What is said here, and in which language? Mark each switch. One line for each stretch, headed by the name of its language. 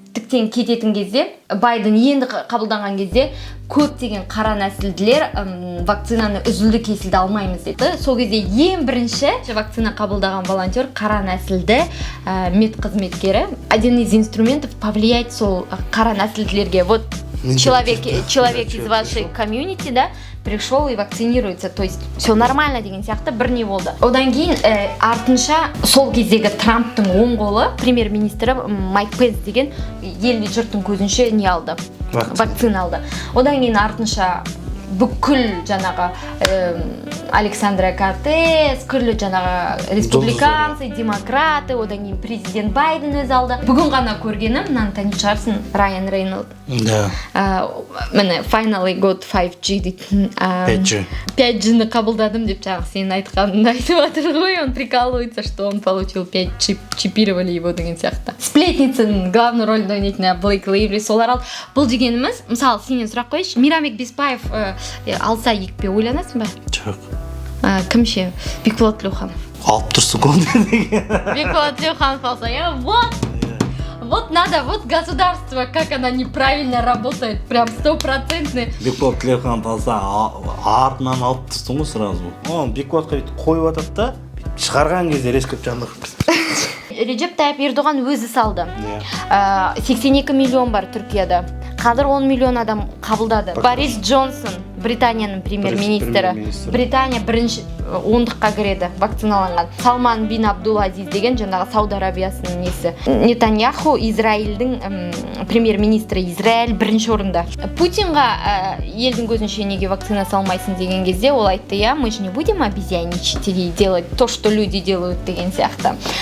Kazakh: тіптен кететін кезде, Байден енді қабылданған кезде көптеген қара нәсілділер вакцинаны үзілді кесілді алмаймыз деді. Сол кезде ең бірінші вакцина қабылдаған волонтер қара нәсілді медқызметкері.
Russian: Один из инструментов повлиять
Kazakh: сол қара нәсілділерге.
Russian: Вот человек из вашей комьюнити, да, пришел и вакцинируется, то есть все нормально
Kazakh: деген сияқты бір не болды. Одан кейін артынша сол кездегі Трамптың оң қолы премьер-министрі Майк Пенс деген елді жұрттың көзінше не алды, вакцина алды. Одан кейін артынша бүкіл жаңағы Александра Кортес, күллі жаңағы республиканцы, демократы, одан кейін президент Байден өз алды. Бүгін ғана көргенім, мынаны танып шығарсың, Райан Рейнольд.
Russian: Да.
English: Міне, finally got 5G дейтін.
Kazakh: 5G-ні қабылдадым деп жаңағы сенің айтқаныңды айтып жатыр ғой,
Russian: он прикалывается, что он получил 5G, чипировали его
Kazakh: деген сияқты. Сплетницаның главный рөлді ойнайтын Блейк Лейвли солар алды. Бұл дегеніміз, мысалы, сенен сұрақ қойшы, Мейрамбек Беспаев алса екпе ойланасың ба? Жоқ. Кім ше? Бекболат Тілеуханов. Алып тұрсың ғой.
Russian: Бекболат Тілеуханов алса, вот надо, вот государство, как она неправильно работает, прям 100%.
Kazakh: Бекболат Тілеуханов алса, артынан алып тұрсың ғой сразу. Бекболатқа қойып атады да, шығарған кезде рескіп жандық. Реджеп Тайып Ердоған өзі салды. 82 миллион бар Түркияда. Қазір 10 миллион адам қабылдады. Борис Джонсон, Британияның премьер-министрі. Британия бірінші ондыққа кіреді вакциналанған. Салман бин Абдул-Азиз деген жаңағы Сауд Арабиясының несі. Нетаньяху, Израильдің премьер-министрі, Израиль бірінші орында. Путинға елдің көзінше неге вакцина салмайсың деген кезде ол айтты,
Russian: мы же не будем обезьяничать или делать то, что люди делают
Kazakh: деген сияқты.